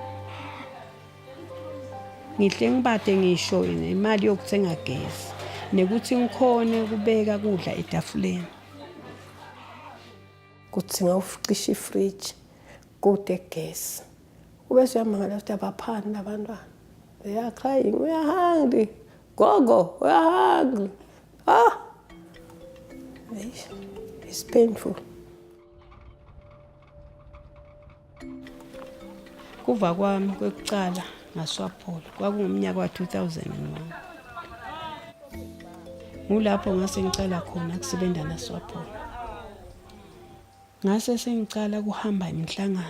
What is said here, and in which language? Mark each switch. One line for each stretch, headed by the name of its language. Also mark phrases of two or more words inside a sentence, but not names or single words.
Swati: Ngihle ngibade ngisho imali yokuthenga gesi nekuthi ngikhone kubeka kudla etafuleni. Kuthi ngawuficisha ifridge kude gesi. Ubese uyamangala ukuthi abaphani labantwana.
English: They are crying, we are hungry. Gogo, we are hungry. It's painful.
Swati: Kuva kwami kwekucala ngaSwapholo kwakungumnyaka wa-2001. Ngulapho ngase ngicala khona kusebenza naSwapholo. Ngase sengicala kuhamba imihlangano.